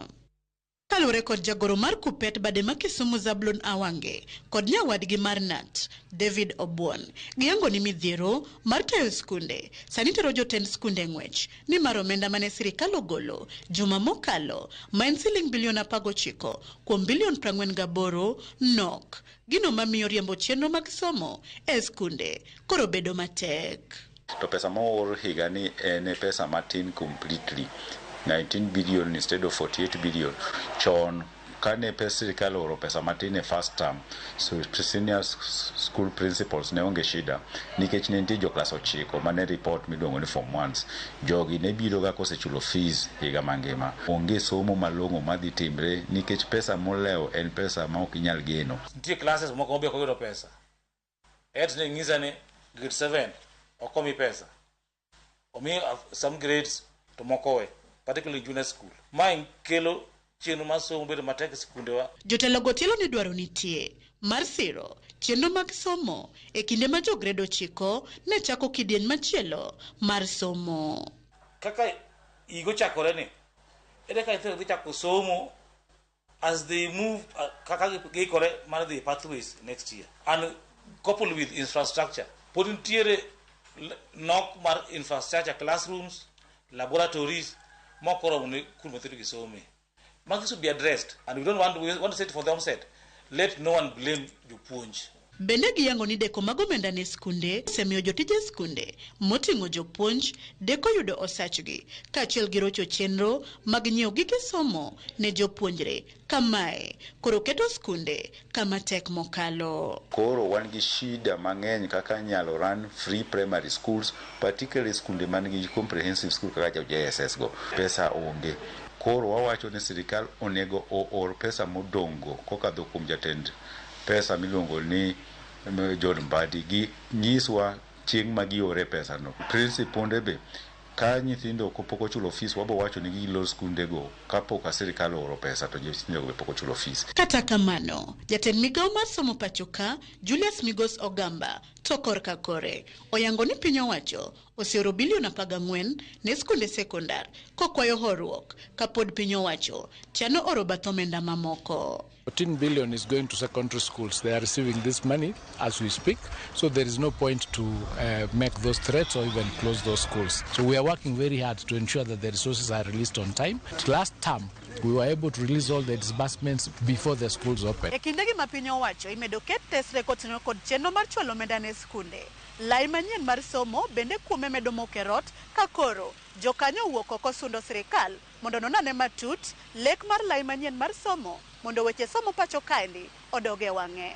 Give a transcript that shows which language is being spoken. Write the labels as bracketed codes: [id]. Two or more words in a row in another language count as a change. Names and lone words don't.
[luo] Kalure kod jagoro mar Kupet bade ma Kisumu Zablon Awange kod nyawadgi mar Nat David Obuon giyango ni midhiero mar tayo skunde sani tero jotend skunde ng'wech ni mar omenda mane sirikal ogolo juma mokalo ma en siling bilion 19 kuom bilion 48 nok. Gino mamiyo riembo chenro mag somo e skunde koro bedo matek. To pesa moor higa ni en pesa matin completely. [en] 19 billion instead of 48 billion. [luo] Chon kane pesa sirikal oro pesa matin e [en] first term, [luo] so [en] senior school principals [luo] ne onge shida nikech ne nitie jo class 9 mane report miluongo ni form 1s. Jogi ne biro ga kosechulo fees higa mangima. Onge somo malong'o madhi timre nikech pesa moleo en pesa ma ok inyal geno. Nitie classes moko obe koyudo pesa. Ed ne ng'isa ni grade 7 okomi pesa. [en] Omi some grades [luo] to moko we, [en] particularly junior school. [luo] Ma kelo chenro mar somo bedo matek sikundewa. Jotelo gotielo ni dwaro nitie mar siro chenro mag somo e kinde ma jo grade 9 ne chako kidieny machielo mar somo. Kaka igo chakore ni ede ka itero chako somo [en] as they move [luo] kaka gikore mar [en] the pathways next year and coupled with infrastructure. [luo] Put in tiere nok mar infrastructure, [en] classrooms, laboratories, [luo] mokoro ne kulmatiri gisome. [en] Marks should be addressed, and we want to say it for the onset. Let no one blame jopuonj. [luo] Bende giyango ni deko mag omenda ne skunde semiyo jotije skunde moting'o jopuonj deko yudo osachgi kaachiel gi rocho chenro mag nyiewo gige somo ne jopuonjre kamae koro keto skunde kama tek mokalo. Koro wan gi shida mang'eny kaka nyalo [en] run free primary schools, particularly [luo] skunde man gi [en] comprehensive school [luo] kaka JSS go. Pesa onge. Koro wawacho ni sirikal onego oor pesa modongo kokadho kuom jatend pesa miluongo ni John Mbadi gi nyiswa chieng' ma giore pesa no. Principal be ka nyithindo pok ochulo fees wabo wacho ni gilo skunde go kapok sirikal oro pesa to nyithindo be pok ochulo fees. Kata kamano, jatend migawo mar somo pachoka Julius Migos Ogamba to korka kore oyango ni piny owacho oseoro bilion 14 ne skunde sekondar kokwayo horuok kapod piny owacho chano oro bath omenda mamoko. [en] 14 billion is going to secondary schools. They are receiving this money as we speak, so there is no point to make those threats or even close those schools. So we are working very hard to ensure that the resources are released on time. Last term, we were able to release all the disbursements before the schools open. [luo] E kinde gi ma piny owacho imedo ket tesre koting'o kod chenro mar chwalo omenda ne skunde. Lai manyien mar somo bende kuome medo mokerot ka koro jokanyo wuok oko sundo sirikal mondo nonane matut lek mar lai manyien mar somo mondo weche somo pacho kaendi odoge wang'e.